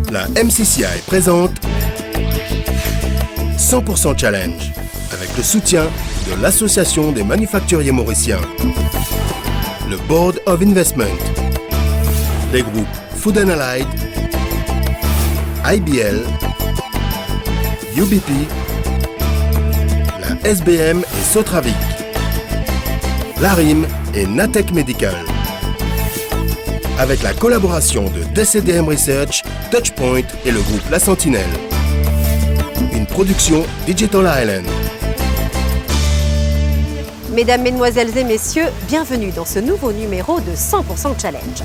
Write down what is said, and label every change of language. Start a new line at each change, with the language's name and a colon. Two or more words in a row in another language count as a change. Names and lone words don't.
French: MCCI présente 100% Challenge avec le soutien de l'Association des manufacturiers mauriciens, le Board of Investment, les groupes Food and Allied, IBL, UBP, la SBM et Sotravic, l'ARIM et Natech Medical. Avec la collaboration de DCDM Research, Touchpoint et le groupe La Sentinelle. Une production Digital Island. Mesdames, Mesdemoiselles et Messieurs, bienvenue dans ce nouveau numéro de 100% Challenge.